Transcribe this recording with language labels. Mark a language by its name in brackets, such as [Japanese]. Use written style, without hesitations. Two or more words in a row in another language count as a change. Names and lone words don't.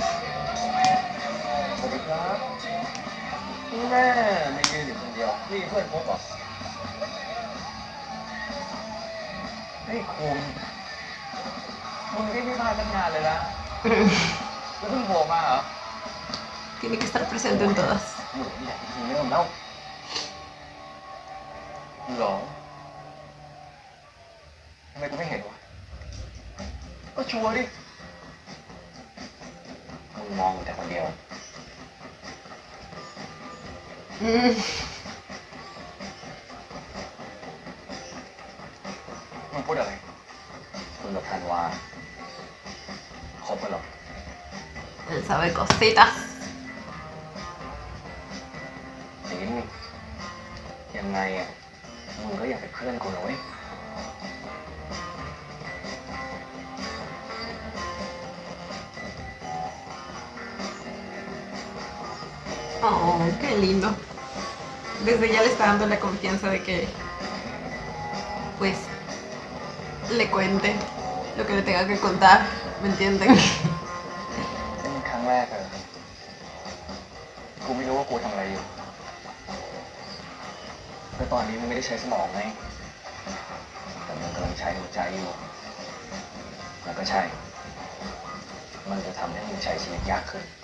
[Thai] สวัสดีครับนี่แม่ไม่ยืนอยู่คนเดียวนี่เพื่อนพบเหรอเฮ้ยคุณที่พี่พาทำงานเลยนะแล้วเพิ่งโผล่มาเหรอ [Spanish] Tiene que estar presente en todas. [Thai] อยู่นี่แหละจริงๆเริ่มแล้วหรอทำไมกูไม่เห็นวะก็ชัวร์ดิมึงมองแต่คนเดียว Mm. มึงพูดอะไรมึงกับธันวาคบกันหรอ [Spanish] Él sabe cositas. [Thai] สินยังไงอ่ะมึงก็อยากเป็นเพื่อนกูนะเว้ย [Spanish] Oh, qué lindo. Desde ya le está dando la confianza de que, pues, le cuente lo que le tenga que contar, ¿me entienden? [Thai] นี่มันครั้งแรกเลยกูไม่รู้ว่ากูทำอะไรอยู่แล้วตอนนี้มึงไม่ได้ใช้สมองไงแต่มึงกำลังใช้หัวใจอยู่แล้วก็ใช่ มันจะทำให้มึงใช้ชีวิตยากขึ้น